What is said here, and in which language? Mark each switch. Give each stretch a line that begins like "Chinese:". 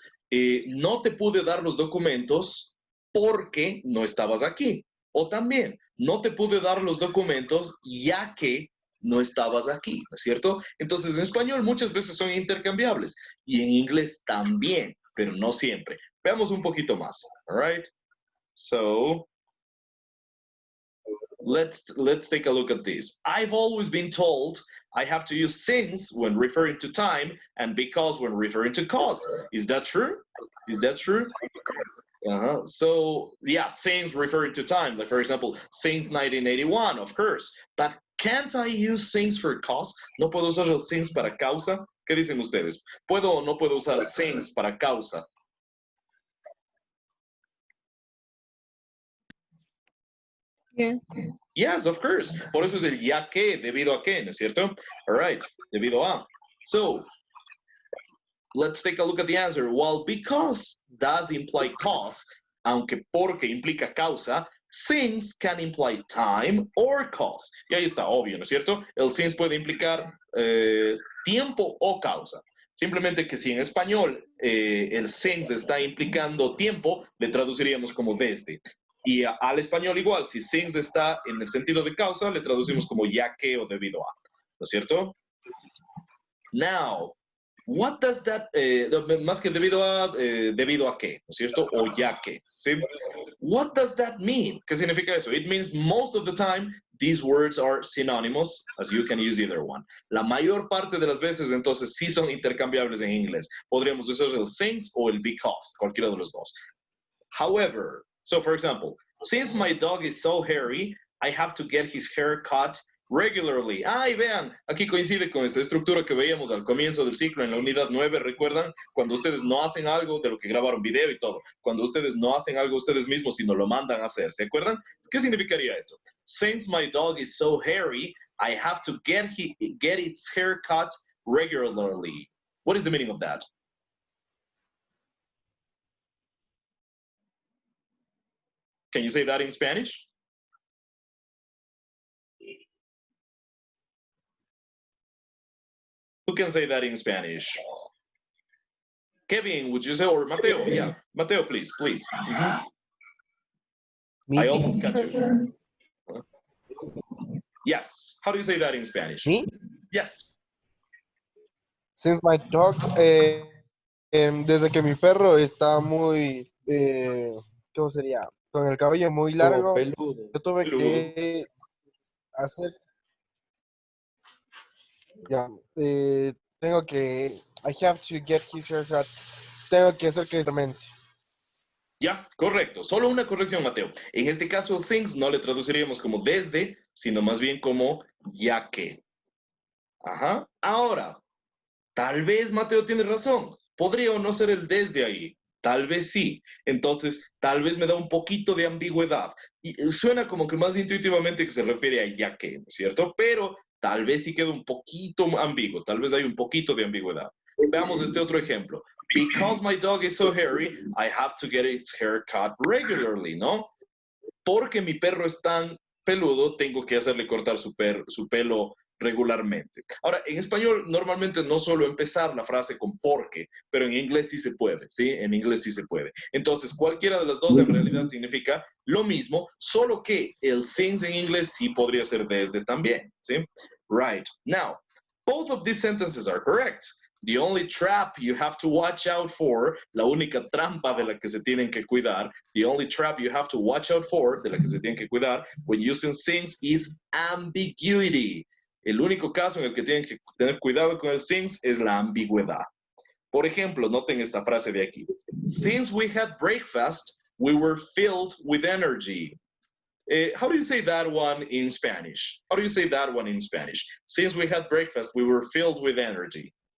Spanish: No te pude dar los documentos porque no estabas aquí. O también, no te pude dar los documentos ya que no estabas aquí, ¿no es cierto? Entonces, en español muchas veces son intercambiables y en inglés también, pero no siempre. Veamos un poquito más,
English: all right? So, let's take a look at this. I've always been told I have to use since when referring to time and because when referring to cause. Is that true? Is that true? So, yeah, since referring to time, like for example, since 1981, of course. But can't I use since for cause?
Spanish: ¿No puedo usar el since para causa? ¿Qué dicen ustedes? ¿Puedo o no puedo usar since para causa?
English: Yes. Yes, of course.
Spanish: Por eso es el ya que, debido a que, ¿no es cierto?
English: All right,
Spanish: debido a.
English: So, let's take a look at the answer. While because does imply cause,
Spanish: aunque porque implica causa,
English: since can imply time or cause.
Spanish: Y ahí está, obvio, ¿no es cierto? El since puede implicar tiempo o causa. Simplemente que si en español el since está implicando tiempo, le traduciríamos como desde. Y al español igual, si since está en el sentido de causa, le traducimos como ya que o debido a. ¿No es cierto?
English: Now, what does that,
Spanish: más que debido a qué, ¿no es cierto? O ya que, ¿sí?
English: What does that mean?
Spanish: ¿Qué significa eso?
English: It means most of the time these words are synonymous, as you can use either one.
Spanish: La mayor parte de las veces, entonces, sí son intercambiables en inglés. Podríamos usar el since o el because, cualquiera de los dos.
English: However, so for example, since my dog is so hairy, I have to get his hair cut regularly.
Spanish: Y vean, aquí coincide con esa estructura que veíamos al comienzo del ciclo en la unidad 9, ¿recuerdan? Cuando ustedes no hacen algo de lo que grabaron video y todo. Cuando ustedes no hacen algo ustedes mismos, sino lo mandan a hacer. ¿Se acuerdan? ¿Qué significaría esto?
English: Since my dog is so hairy, I have to get its hair cut regularly. What is the meaning of that? Can you say that in Spanish? Who can say that in Spanish? Kevin, would you say, or Mateo? Yeah, Mateo, please. Mhm. Me? I almost got you. Yes. How do you say that in Spanish? Me? Yes. Since my dog,
Spanish: desde que mi perro está muy, ¿cómo sería? Con el cabello muy Como largo, peludo. yo tuve que hacer, ya, tengo que,
English: I have to get his haircut,
Spanish: tengo que hacer que mente. Ya, correcto. Solo una corrección, Mateo. En este caso, el since no le traduciríamos como desde, sino más bien como ya que. Ajá. Ahora, tal vez Mateo tiene razón. Podría o no ser el desde ahí. Tal vez sí. Entonces, tal vez me da un poquito de ambigüedad. Y suena como que más intuitivamente que se refiere a ya que, ¿no es cierto? Pero tal vez sí queda un poquito ambiguo. Tal vez hay un poquito de ambigüedad. Veamos este otro ejemplo.
English: Because my dog is so hairy, I have to get its hair cut regularly, ¿no?
Spanish: Porque mi perro es tan peludo, tengo que hacerle cortar su pelo regularmente. Ahora, en español normalmente no suelo empezar la frase con porque, pero en inglés sí se puede, ¿sí? En inglés sí se puede. Entonces, cualquiera de las dos en realidad significa lo mismo, solo que el since en inglés sí podría ser desde también, ¿sí?
English: Right. Now, both of these sentences are correct. The only trap you have to watch out for,
Spanish: la única trampa de la que se tienen que cuidar,
English: the only trap you have to watch out for,
Spanish: de la que se tienen que cuidar,
English: when using since is ambiguity.
Spanish: El único caso en el que tienen que tener cuidado con el since es la ambigüedad. Por ejemplo, noten esta frase de aquí.
English: Since we had breakfast, we were filled with energy. How do you say that one in Spanish? How do you say that one in Spanish? Since we had breakfast, we were filled with energy.